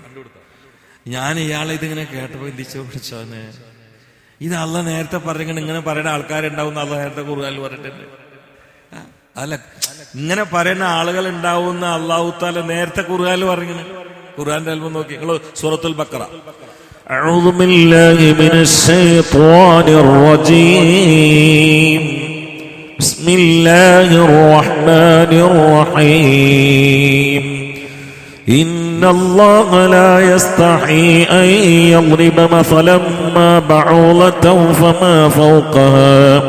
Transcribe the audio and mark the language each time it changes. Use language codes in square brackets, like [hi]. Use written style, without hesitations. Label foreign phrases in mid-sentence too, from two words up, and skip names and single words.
[ml] ഞാൻ ഇയാളെ ഇതിങ്ങനെ കേട്ടപ്പോ ചിന്തിച്ചു പിടിച്ചോന്ന്, ഇത് അള്ളാഹ് നേരത്തെ പറഞ്ഞിങ്ങനെ ഇങ്ങനെ പറയുന്ന ആൾക്കാരുണ്ടാവും. അള്ളാഹ് നേരത്തെ ഖുർആനിൽ പറഞ്ഞിട്ടുണ്ട്. അല്ല, ഇങ്ങനെ പറയുന്ന ആളുകൾ ഉണ്ടാവുന്ന [ar] الله تعالى [ml] നേരത്തെ ഖുർആനിൽ പറഞ്ഞിങ്ങനെ. ഖുർആന്റെ അല്പം നോക്കി നിങ്ങൾ സൂറത്തുൽ ബഖറ. [ar] أعوذ بالله من الشيطان الرجيم. بسم الله الرحمن الرحيم. إن الله لا يستحي أن يضرب مثلا ما بعوضة فما فوقها